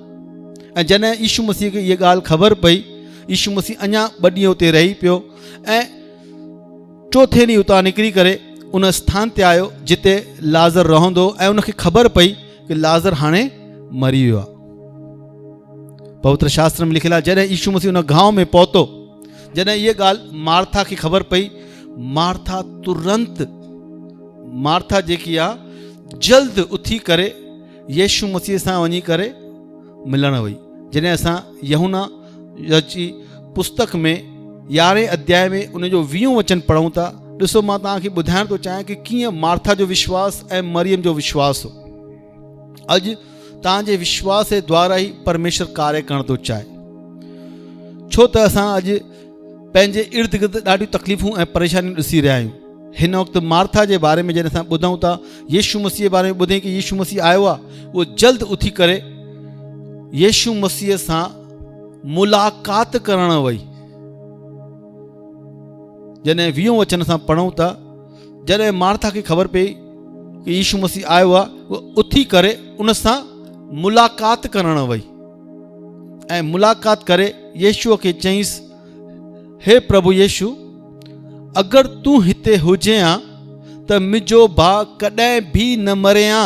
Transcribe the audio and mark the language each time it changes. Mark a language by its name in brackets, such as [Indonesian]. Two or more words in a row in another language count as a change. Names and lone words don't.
[Sindhi] ऐं जॾहिं यीशु मसीह खे इहा ॻाल्हि ख़बर पई, यीशु मसीह अञा ॿ ॾींहं उते रही पियो ऐं चोथे ॾींहुं उतां निकिरी करे उन स्थान ते आयो जिते लाज़र रहंदो, ऐं उनखे ख़बर पई कि लाज़र हाणे मरी वियो आहे। पवित्र शास्त्र में लिखियलु आहे जॾहिं यीशु मसीह उन गांव में पहुतो, जॾहिं इहा ॻाल्हि मार्था खे ख़बर पई, मार्था तुरंत, मार्था जेकी आहे जल्द उथी करे यीशु मसीह सां वञी करे मिलण वई। जॾहिं असां यूहन्ना जी पुस्तक में 11 अध्याय में उनजो 20 वचन पढ़ूं था, ॾिसो मां तव्हांखे ॿुधाइण थो चाहियां कि कीअं मार्था जो विश्वास ऐं मरियम जो विश्वास हो। अॼु तव्हांजे विश्वास जे द्वारा ई परमेश्वर कार्य करण थो चाहे। छो त असां अॼु पंहिंजे इर्द गिर्द ॾाढियूं तकलीफ़ूं ऐं परेशानियूं ॾिसी रहिया आहियूं। हिन वक़्तु मार्था जे बारे में जॾहिं असां ॿुधूं था, यीशु मसीह जे बारे में ॿुधे कि यीशु मसीह आयो आहे, उहो जल्द उथी करे यीशु मसीह सां मुलाक़ात करण वई। जॾहिं 20 वचन असां पढ़ूं था, जॾहिं मार्था खे ख़बर पई कि यीशु मसीह आयो आहे, उहो उथी करे उन सां मुलाक़ात करण वई ऐं मुलाक़ात करे यीशुअ खे चईंसि, हे प्रभु यीशु, अगरि तूं हिते हुजे हा त मुंहिंजो भाउ कॾहिं बि न मरे हा।